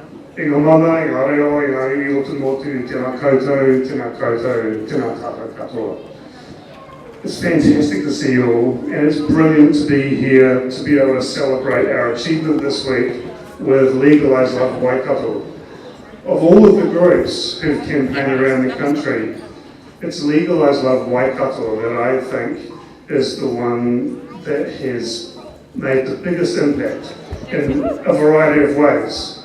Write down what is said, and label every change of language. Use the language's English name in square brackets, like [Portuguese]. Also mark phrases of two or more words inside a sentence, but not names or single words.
[Māori] I ngā mana, i ngā reo, i ngā iwi o te motu, tēnā koutou, tēnā tātou katoa. [English] It's fantastic to see you all, and it's brilliant to be here to be able to celebrate our achievement this week with Legalise Love Waikato. Of all of the groups who've campaigned around the country, it's Legalise Love Waikato that I think is the one that has made the biggest impact in a variety of ways.